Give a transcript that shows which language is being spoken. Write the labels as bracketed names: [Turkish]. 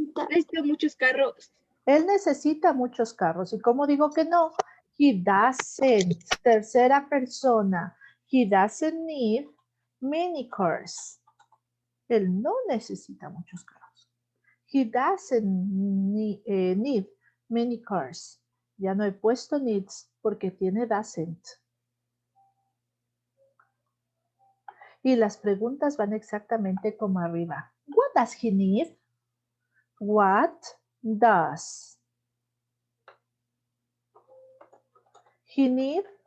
[Spanish] Necesito muchos carros. Él necesita muchos carros. ¿Y cómo digo que no? [English] He doesn't. [Spanish] Tercera persona. [English] He doesn't need many cars. [Spanish] Él no necesita muchos carros. [English] He doesn't need many cars. [Spanish] Ya no he puesto needs porque tiene doesn't. Y las preguntas van exactamente como arriba. [English] What does he need? What does he need?